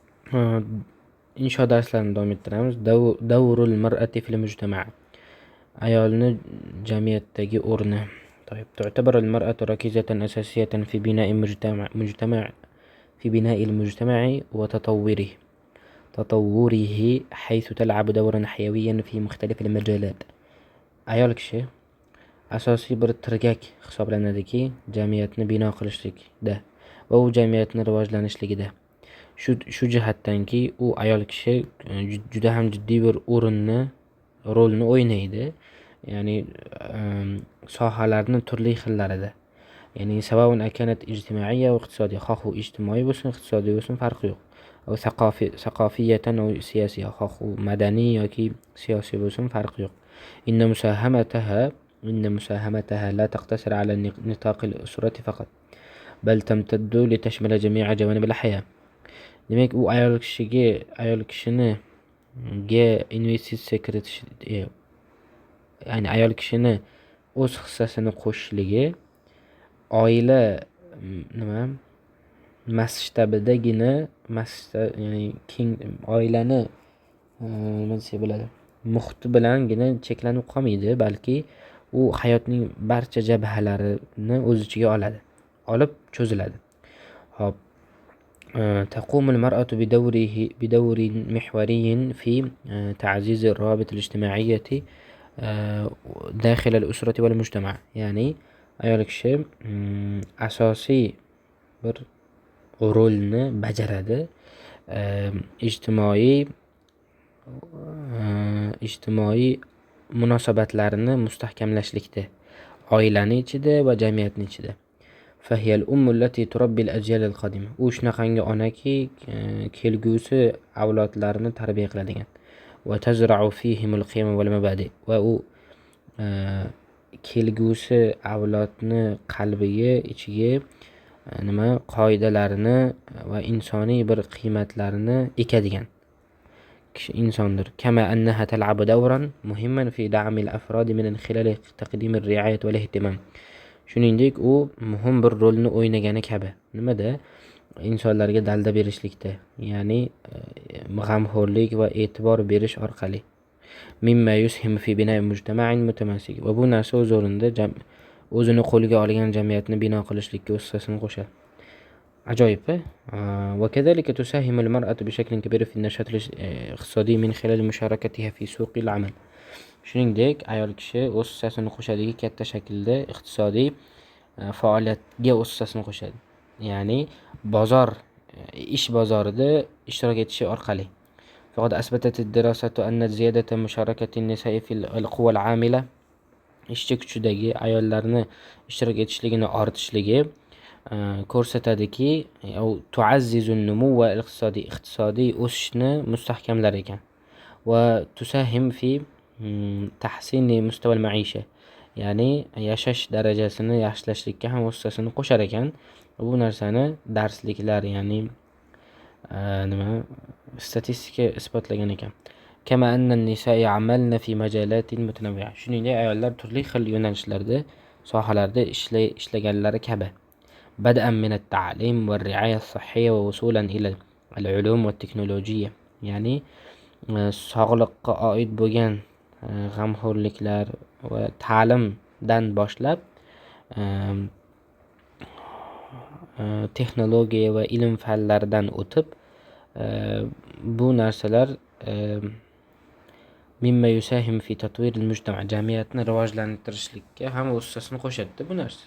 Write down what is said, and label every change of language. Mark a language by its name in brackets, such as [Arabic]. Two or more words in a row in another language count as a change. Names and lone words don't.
[Uzbek] آه، insho darslarini davom ettiramiz. [Arabic] دور المرأة في المجتمع'. [Uzbek] Ayolni jamiyatdagi o'rni. [Arabic] طيب تعتبر المرأة ركيزة أساسية في بناء في بناء المجتمع وتطوره حيث تلعب دورا حيويا في مختلف المجالات. [Uzbek] ayol kishi asosiy bir tirgak hisoblanadiki jamiyatni bino qilishlikda va u jamiyatni rivojlanishligida. Shu jihatdanki u ayol kishi juda ham jiddiy bir rolni o'ynaydi. Ya'ni sohalarni turli xillarida. Ya'ni [Arabic] سواء أكانت [Uzbek] ijtimoiy va iqtisodiy, xoh u ijtimoiy bo'lsin, iqtisodiy bo'lsin farqi yo'q. [Arabic] وثقافيا [Uzbek] va siyosiy, xoh u madaniy yoki siyosiy bo'lsin farqi yo'q. [Arabic] إن مساهمتها لا تقتصر على نطاق الأسرة فقط بل تمتد لتشمل جميع جوانب الحياة. [Uzbek] Demak, u ayol kishini investitsiya kiritish, ya'ni ayol kishini o'z hissasini qo'shishligi oila masshtabidagina, ya'ni keng oilani nima desa bo'ladi, muhiti bilangina cheklanib qolmaydi, balki u hayotning barcha jabhalarini o'z ichiga olib cho'ziladi. Hop. [Arabic] تقوم المرأة بدور محوري في تعزيز الروابط الاجتماعية داخل الأسرة والمجتمع. [Uzbek] ya'ni ayol kishi asosiy bir rolni bajaradi ijtimoiy munosabatlarni mustahkamlashlikda, oilani ichida va jamiyatni ichida. [Arabic] فهي الأم التي تربي الأجيال القادمة. [Uzbek] u shunaqangi onaki kelgusi avlodlarni tarbiya qiladigan. [Arabic] وتزرع فيهم القيم والمبادئ. [Uzbek] va u kelgusi avlodni qalbiga, ichiga qoidalarni va insoniy bir qiymatlarni ekadigan insondir. [Arabic] كما أنها تلعب دورا مهما في دعم الأفراد من خلال تقديم الرعاية والاهتمام. [Uzbek] Shuningdek, u muhim bir rolni o'ynagani kabi. Nimada? Insonlarga dalda berishlikda, ya'ni g'amxo'rlik va e'tibor berish orqali. [Arabic] مما يسهم في بناء مجتمع متماسك. [Uzbek] Va bu narsa o'z o'rnida o'zini qo'lga olgan jamiyatni bino qilishlikka o'z hissasini qo'shadi. Ajoyib. [Arabic] وكذلك تساهم المرأة بشكل كبير في النشاط الاقتصادي من خلال مشاركتها في سوق العمل. [Uzbek] Shuningdek, ayol kishi o'z hissasini qo'shadiki, katta shaklda iqtisodiy faoliyatga o'z hissasini qo'shadi. Ya'ni ish bozorida ishtirok etishi orqali. [Arabic] فقد أثبتت الدراسة أن زيادة مشاركة النساء في القوى العاملة [Uzbek] ishchi kuchidagi ayollarni ishtirok etishligini ortishligi ko'rsatadiki, [Arabic] تعزز النمو الاقتصادي, [Uzbek] iqtisodiy o'sishni mustahkamlar ekan. [Arabic] وتساهم في تحسين مستوى المعيشة, [Uzbek] ya'ni yashash darajasini yaxshilashlikka ham o'z hissasini qo'shar ekan. Bu narsani darsliklar, ya'ni statistika isbotlagan ekan. [Arabic] كما أن النساء يعملن في مجالات متنوعة. [Uzbek] Shuningdek, ayollar turli xil yo'nalishlarda, sohalarda ishlaganlari kabi. [Arabic] بدءا من التعليم والرعاية الصحية ووصولا إلى العلوم والتكنولوجيا. [Uzbek] ya'ni sog'liqqa oid bo'lgan g'amxo'rliklar va ta'limdan boshlab texnologiya va ilm fanlaridan o'tib, bu narsalar [Arabic] مما يساهم في تطوير المجتمع', [Uzbek] jamiyatni rivojlantirishlikka ham o'z hissasini qo'shadi bu narsa.